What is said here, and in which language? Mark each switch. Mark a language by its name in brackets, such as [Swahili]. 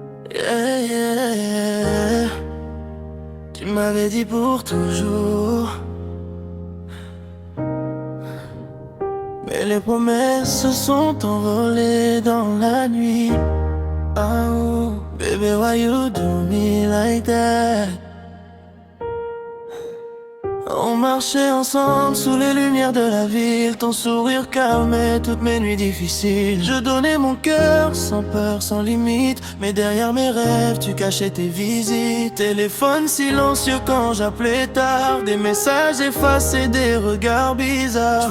[French] Yeah, yeah, yeah. Tu m'avais dit pour toujours, mais les promesses se sont envolées dans la nuit. [English] Oh, baby, why you do me like that? [French] On marchait ensemble sous les lumières de la ville. Ton sourire calmait toutes mes nuits difficiles. Je donnais mon cœur sans peur, sans limite, mais derrière mes rêves tu cachais tes visites. Téléphone silencieux quand j'appelais tard, des messages effacés, des regards bizarres.